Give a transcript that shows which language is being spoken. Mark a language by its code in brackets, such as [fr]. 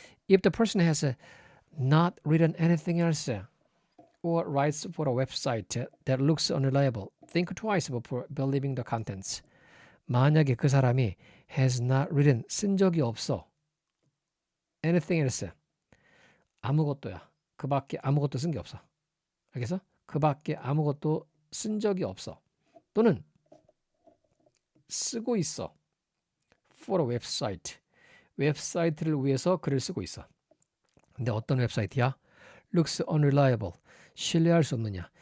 [en] If the person has not written anything else or writes for a website that looks unreliable, think twice before believing the contents. [ko] 만약에 그 사람이 [en] has not written [ko] 쓴 적이 없어. [en] anything else [ko] 아무것도야. 그 밖에 아무것도 쓴 게 없어. 알겠어? 그 밖에 아무것도 쓴 적이 없어. 또는 쓰고 있어. [en] for a website. [ko] 웹사이트를 위해서 글을 쓰고 있어. 근데 어떤 웹사이트야? [en] looks unreliable. [ko] 신뢰할 수 없느냐?